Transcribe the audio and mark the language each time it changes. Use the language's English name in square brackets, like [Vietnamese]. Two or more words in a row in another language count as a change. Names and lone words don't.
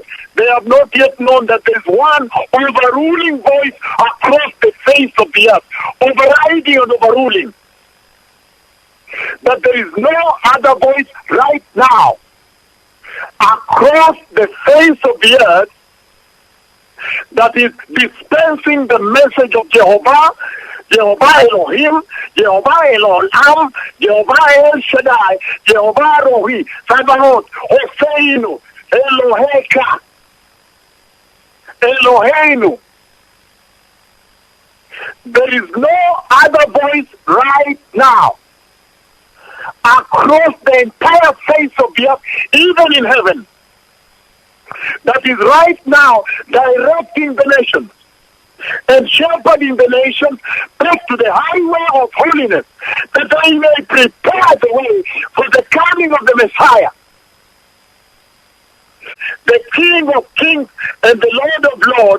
[English] They have not yet known that there is one overruling voice across the face of the earth, overriding and overruling. That there is no other voice right now across the face of the earth that is dispensing the message of Jehovah, Jehovah Elohim, Jehovah Elohim, Jehovah El Shaddai, Jehovah Rohi, Sabaoth, Hoseinu, Eloheka, Eloheinu. There is no other voice right now across the entire face of the earth, even in heaven, that is right now directing the nations and shepherding the nations back to the highway of holiness, that they may prepare the way for the coming of the Messiah, the King of kings and the Lord of lords.